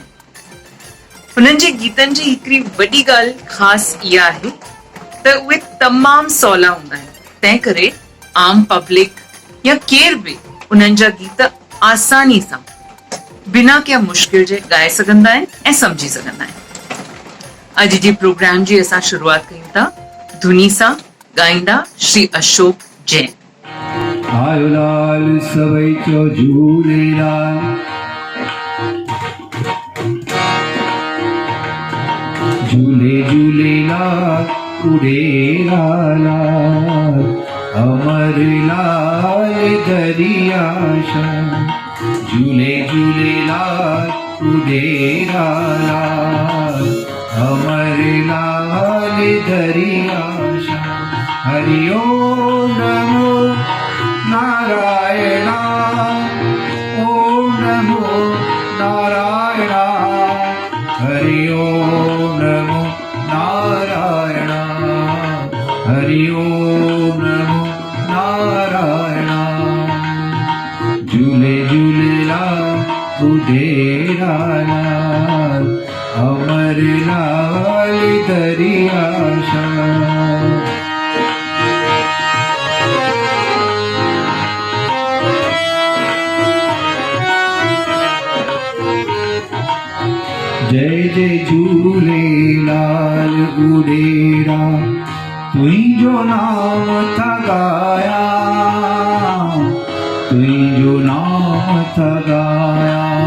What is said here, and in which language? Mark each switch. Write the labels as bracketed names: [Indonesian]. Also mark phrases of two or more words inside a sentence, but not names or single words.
[Sindhi] हुननि जे गीतनि जी हिकिड़ी वॾी ॻाल्हि ख़ासि इहा आहे त उहे तमामु सवला हूंदा आहिनि, तंहिं करे आम पब्लिक या केरु बि उन्हनि जा गीत आसानी सां बिना कंहिं मुश्किल जे ॻाए सघंदा आहिनि ऐं सम्झी सघंदा आहिनि। अॼु जे प्रोग्राम जी असां शुरूआत कयूं था धुनी सां ॻाईंदा श्री अशोक जैन। आयो लाल सवई चो झूलेलाल, झूले झूलेलाल उड़े लाल, अमर लाल दरिया शान, झूले झूलेलाल उड़े लाल, अमर लाल दरिया शान। [Sanskrit] हरि ओम नमो नारायण, ओम नमो नारायण, हरि ओम नमो नारायण, हरि ओम नमो नारायण। [Sindhi] झूले झूलेलाल उड़े लाल, अमर लाल दरिया शान। जय जय झूलेलाल उड़ेरा, तुझो नाम था गाया, तुझो नाम था गाया।